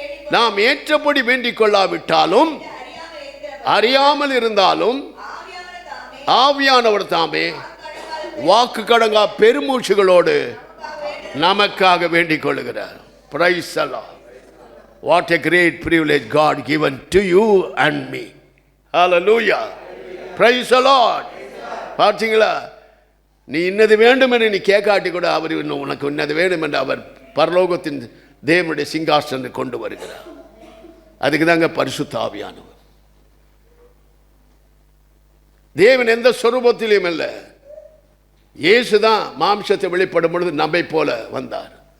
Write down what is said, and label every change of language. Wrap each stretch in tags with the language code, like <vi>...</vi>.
<ta>நாம் ஏற்றபடி வேண்டிக் கொள்ளாவிட்டாலும் அறியாமல் இருந்தாலும் ஆவியானவர் தாமே வாக்கு கடங்கா பெருமூச்சுகளோடு நமக்காக வேண்டிக் கொள்ளுகிறார்.</ta> <en>Praise the Lord. What a great privilege God given to you and me. Hallelujah. Praise the Lord.</en> <ta>பார்த்தீங்களா? நீ இன்னது வேண்டும் என்று நீ கேட்காட்டி கூட அவர் உனக்கு இன்னது வேண்டும் என்று அவர் பரலோகத்தின் தேவனுடைய சிங்காசனத்தை கொண்டு வருகிறார். அதுக்கு தாங்க பரிசுத்த ஆவியானவர். தேவன் எந்த சொரூபத்திலும் இல்லை. இயேசு தான் மாம்சத்தை வெளிப்படும் பொழுது நம்மை போல வந்தார்.</ta>